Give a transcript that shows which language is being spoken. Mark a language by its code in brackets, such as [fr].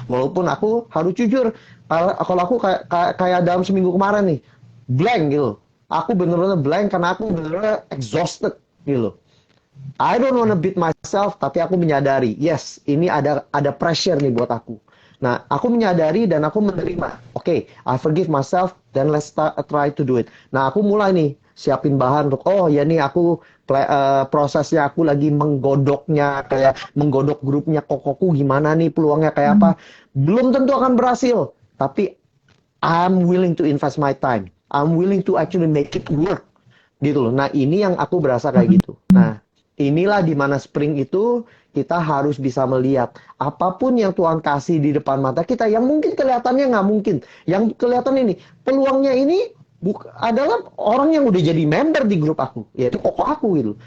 [id] Walaupun aku harus jujur, kalau aku kayak dalam seminggu kemarin nih, blank gitu. Aku bener-bener blank karena aku bener-bener exhausted gitu. [en] I don't wanna beat myself, [id] tapi aku menyadari, yes, ini ada pressure nih buat aku. Nah, aku menyadari dan aku menerima. [en] Oke, I forgive myself, then let's try to do it. [id] Nah, aku mulai nih siapin bahan untuk, oh ya nih aku prosesnya aku lagi menggodoknya, kayak menggodok grupnya kokoku gimana nih peluangnya kayak apa. Belum tentu akan berhasil, tapi [en] I'm willing to invest my time. I'm willing to actually make it work. [id] Gitu loh. Nah, ini yang aku berasa kayak gitu. Nah, inilah di mana spring itu kita harus bisa melihat apapun yang Tuhan kasih di depan mata kita yang mungkin kelihatannya nggak mungkin. Yang kelihatan ini, peluangnya ini adalah orang yang udah jadi member di grup aku, yaitu koko aku gitu.